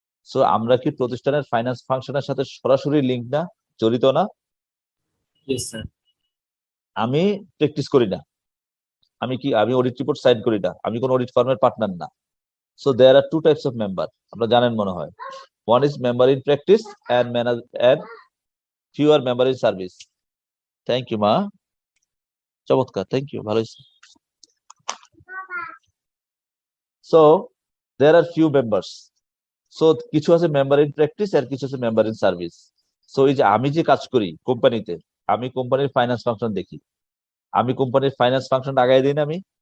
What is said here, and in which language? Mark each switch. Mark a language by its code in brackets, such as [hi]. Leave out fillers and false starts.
[bn] So আমরা কি প্রতিষ্ঠানের ফাইন্যান্স ফাংশনের সাথে সরাসরি লিঙ্ক না, জড়িত না? [en] yes sir, [bn] আমি প্র্যাকটিস করি না, আমি অডিট রিপোর্ট সাইন করি না, আমি কোন অডিট ফার্মের পার্টনার না। [en] so there are 2 types of member, [bn] আপনারা জানেন মনে হয়। [en] One is member in practice and few are member in service. Thank you [bn] মা, চমৎকার, থ্যাংক ইউ, ভালো হয়েছে। [en] So there are few members. [bn] So কিছু আছে মেম্বার ইন প্র্যাকটিস আর কিছু আছে মেম্বার ইন সার্ভিস। সো এই যে আমি যে কাজ করি কোম্পানিতে, আমি কোম্পানির ফাইন্যান্স ফাংশন দেখি, আমি কোম্পানির ফাইন্যান্স ফাংশনটা আগায় দিই না আমি?